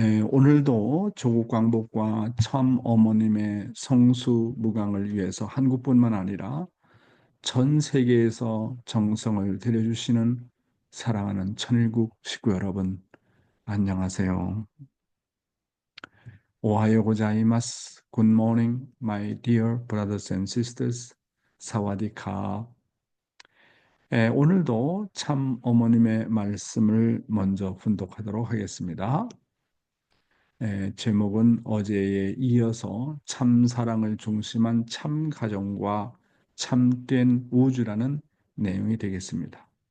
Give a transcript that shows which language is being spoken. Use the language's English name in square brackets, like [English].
[Korean] 오늘도 조국 광복과 참 어머님의 성수 무강을 위해서 한국뿐만 아니라 전 세계에서 정성을 들여주시는 사랑하는 천일국 식구 여러분, 안녕하세요. [Japanese] 오하요 고자이마스. [English] Good morning, my dear brothers and sisters. [Thai] 사와디카. [Korean] 오늘도 참 어머님의 말씀을 먼저 훈독하도록 하겠습니다. 제목은 어제에 이어서 참 사랑을 중심한 참 가정과 참된 우주라는 내용이 되겠습니다.